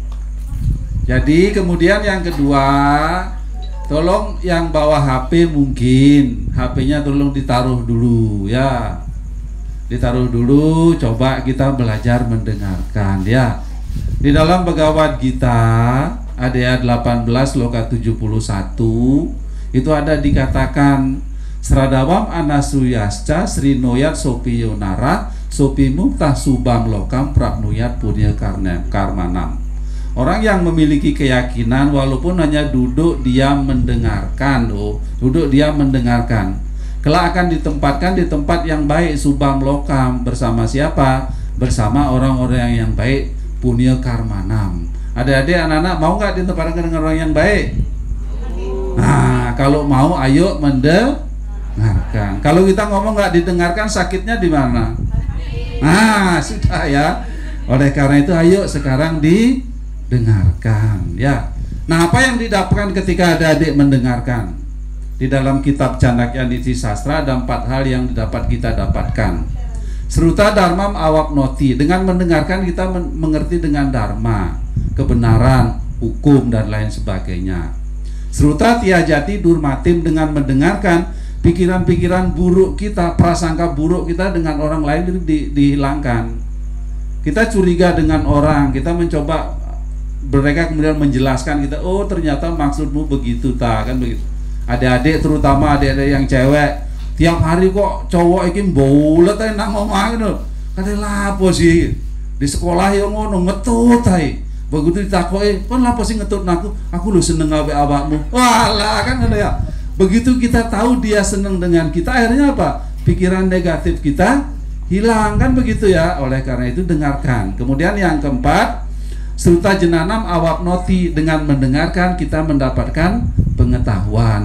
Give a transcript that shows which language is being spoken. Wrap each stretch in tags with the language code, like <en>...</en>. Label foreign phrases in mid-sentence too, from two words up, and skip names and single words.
<id>Jadi kemudian yang kedua, tolong yang bawa HP mungkin HP-nya tolong ditaruh dulu ya. Ditaruh dulu, coba kita belajar mendengarkan ya. Di dalam Bhagavad Gita Adaya 18 Loka 71 itu ada dikatakan</id> <sa>श्रद्धावान् अनसूयश्च शृणुयात् अपि यो नरः सोऽपि मुक्तः शुभान् लोकान् प्राप्नुयात् पुण्य कर्मणाम्.</sa> <id>Orang yang memiliki keyakinan walaupun hanya duduk diam mendengarkan, duduk diam mendengarkan, kelak akan ditempatkan di tempat yang baik</id> <sa>शुभान् लोकान्.</sa> <id>Bersama siapa? Bersama orang-orang yang baik,</id> <sa>पुण्य कर्मणाम्.</sa> <id>Adik-adik anak-anak mau nggak ditempatkan dengan orang yang baik? Nah, kalau mau ayo mendengarkan. Kalau kita ngomong nggak didengarkan, sakitnya di mana? Nah, sudah ya. Oleh karena itu ayo sekarang didengarkan ya. Nah, apa yang didapatkan ketika adik-adik mendengarkan? Di dalam kitab Candakya Niti Sastra ada 4 hal yang dapat kita dapatkan.</id> <sa>श्रुत्वा धर्मम् अवाप्नोति,</sa> <id>dengan mendengarkan kita mengerti dengan dharma, kebenaran, hukum dan lain sebagainya.</id> <sa>श्रुत्वा त्यजति दुर्मतिम्,</sa> <id>dengan mendengarkan pikiran-pikiran buruk kita, prasangka buruk kita dengan orang lain dihilangkan. Kita curiga dengan orang, kita mencoba, mereka kemudian menjelaskan kita, oh ternyata maksudmu begitu ta, kan begitu. Adik-adik, terutama adik-adik yang cewek, tiap hari kok cowok</id> <jv>iki mbolet ae nang omah ngono. Kate lapo sih?</jv> <id>Di sekolah</id> <jv>yo ngono ngetut ae. Begitu ditakoki, "Kon lapo sih ngetut naku? Aku lho seneng awake awakmu." Walah kan ngono ya.</jv> <id>Begitu kita tahu dia seneng dengan kita, akhirnya apa? Pikiran negatif kita hilang, kan begitu ya. Oleh karena itu dengarkan. Kemudian yang keempat,</id> <sa>श्रुत्वा ज्ञानम् अवाप्नोति,</sa> <id>dengan mendengarkan kita mendapatkan pengetahuan.</id>